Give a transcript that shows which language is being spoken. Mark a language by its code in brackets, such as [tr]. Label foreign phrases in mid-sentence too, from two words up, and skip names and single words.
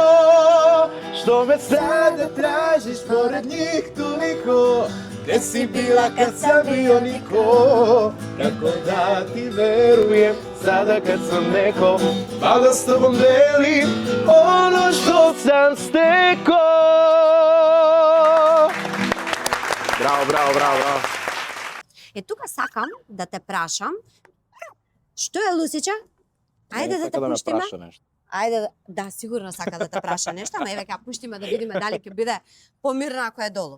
[sr] Što me sada tražiš pored njih toliko, gde si bila kad sam bio niko, kako da ti verujem sada kad sam neko, pa da s tobom delim ono što sam steko. [mk] Браво, браво, браво, браво. Е, тука сакам да те прашам, што е Лусиче? Ајде да те Сака ме пуштиме. праша нешто. Ајде, да, сигурно сака да те праша нешто, ама еве ќе ја пуштиме да видиме дали ќе биде помирна ако е долу.